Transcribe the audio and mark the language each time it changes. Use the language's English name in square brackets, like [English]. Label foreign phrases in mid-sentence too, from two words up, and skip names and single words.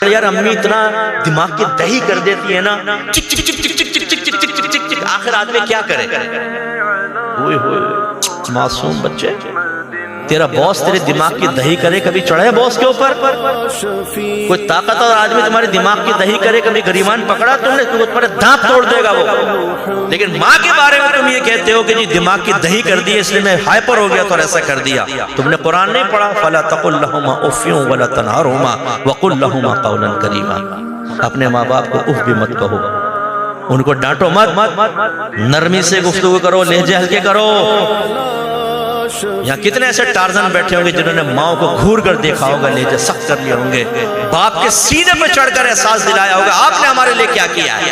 [Urdu] یار امی اتنا دماغ کی دہی کر دیتی ہے نا، چک چک چک چک چک چک چک چک چک چک، آخر آدمی کیا کرے؟ ہوئے ہوئے معصوم بچے، تیرا باس تیرے دماغ کی دہی کرے، کبھی چڑھے باس کے اوپر؟ کوئی طاقت اور آدمی تمہاری دماغ کی دہی کرے، کبھی گریبان پکڑا تم نے تو تمہارے دانت توڑ دے گا وہ۔ لیکن ماں کے بارے میں تم یہ کہتے ہو کہ جی دماغ کی دہی کر دی اس لیے میں ہائپر ہو گیا تو ایسا کر دیا۔ تم نے قرآن نہیں پڑھا؟ [Arabic] فَلَا تَقُلْ لَهُمَا أُفٍّ وَلَا تَنْهَرْهُمَا وَقُلْ لَهُمَا قَوْلًا كَرِيمًا۔ [Urdu] اپنے ماں باپ کو اف بھی مت کہو، ان کو ڈانٹو مت، نرمی سے گفتگو کرو، لہجے ہلکے کرو۔ یہاں کتنے ایسے ٹارزن بیٹھے ہوں گے جنہوں نے ماں کو گھور کر دیکھا ہوگا، لہجے سخت کر لیے ہوں گے، باپ کے سینے پہ چڑھ کر احساس دلایا ہوگا آپ نے ہمارے لیے کیا کیا ہے۔